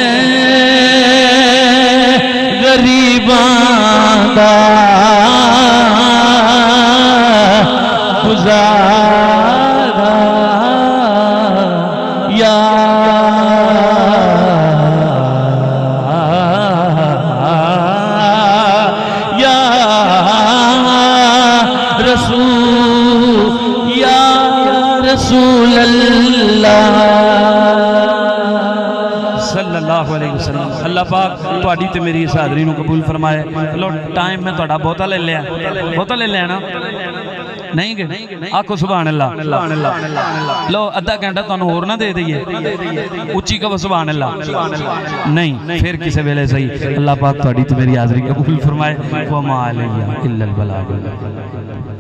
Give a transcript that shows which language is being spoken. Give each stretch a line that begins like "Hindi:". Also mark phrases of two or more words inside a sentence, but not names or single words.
Punjabi: गरीबां दा गुजारा
Arabic: يا يا رسول الله صلى الله عليه وسلم.
Punjabi: ਅੱਲ੍ਹਾ ਪਾਕ ਤੁਹਾਡੀ ਤੇ ਮੇਰੀ ਇਸ ਹਾਜ਼ਰੀ ਨੂੰ ਕਬੂਲ ਫ਼ਰਮਾਏ। ਲੋ ਟਾਈਮ ਮੈਂ ਤੁਹਾਡਾ ਬਹੁਤਾ ਲੈ ਲਿਆ ਨਾ ਨਹੀਂ ਗੇ ਆਖੋ
Arabic: سبحان الله.
Punjabi: ਲੋ ਅੱਧਾ ਘੰਟਾ ਤੁਹਾਨੂੰ ਹੋਰ ਨਾ ਦੇ ਦੇਈਏ ਉੱਚੀ ਕਹੋ
Arabic: سبحان الله.
Punjabi: ਨਹੀਂ ਫਿਰ ਕਿਸੇ ਵੇਲੇ ਸਹੀ। ਅੱਲ੍ਹਾ ਪਾਕ ਤੁਹਾਡੀ ਤੇ ਮੇਰੀ ਹਾਜ਼ਰੀ ਕਬੂਲ ਫ਼ਰਮਾਏ।
Arabic: وما علينا إلا البلاغ.